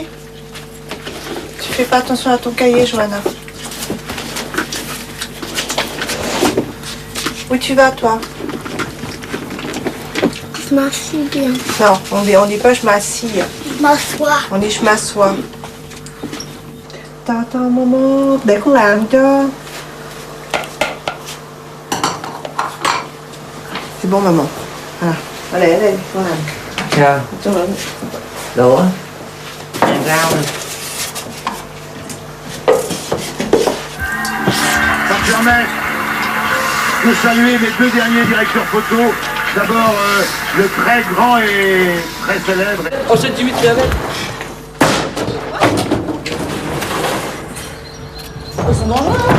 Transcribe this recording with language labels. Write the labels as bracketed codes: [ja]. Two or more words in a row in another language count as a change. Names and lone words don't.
[fr] Tu fais pas attention à ton cahier, Johanna. Où tu vas toi? Je m'assieds bien. Non, on dit pas je m'assis. Je m'assois. On dit je m'assois. Attends, maman. [vi] Để con làm cho. [fr] C'est bon, maman. Voilà. Allez, [vi] con làm. Sao? Đủ á? Ăn rau nè. [fr] Saint-Germain, je veux saluer mes deux derniers directeurs photo. D'abord, le très grand et très célèbre. Oh, c'est Dimitri avec. Ils sont dangereux.